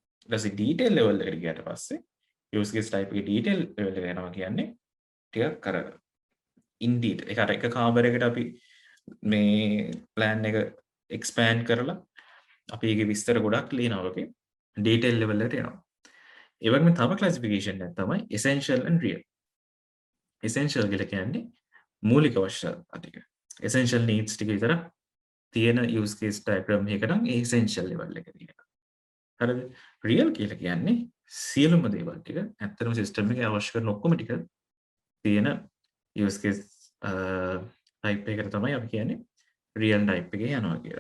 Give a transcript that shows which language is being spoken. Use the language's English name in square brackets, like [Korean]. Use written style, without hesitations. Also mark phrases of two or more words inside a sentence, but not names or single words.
[Sinhala] ඊට පස්සේ [English] detail level [Sinhala] එකට ගියාට පස්සේ [English] use case type [Sinhala] එකේ [English] detail level [Sinhala] එක යනවා කියන්නේ ටිකක් අර [English] in detail [Sinhala] ඒක අර එක කාමරයකට අපි මේ plan එක expand කරලා අපි ඒකේ විස්තර ගොඩක් ලියනවා වගේ [English] detail level [Sinhala] එකට යනවා. ඒ වගේම තව classification එකක් තමයි [English] essential and real. [Sinhala] essential කියලා කියන්නේ මූලික අවශ්‍යතා ටික. [English] essential needs [Sinhala] ටික විතරක් තියෙන [English] use case diagram [Sinhala] එකක නම් ඒ [English] essential level [Sinhala] එක තියෙනවා. හරිද? real කියලා කියන්නේ සියලුම දේවල් ටික ඇත්තටම system එකේ අවශ්‍ය කරන ඔක්කොම ටික තියෙන [English] use case type [Sinhala] එකකට තමයි අපි කියන්නේ [English] real type [Sinhala] එකේ යනවා කියලා.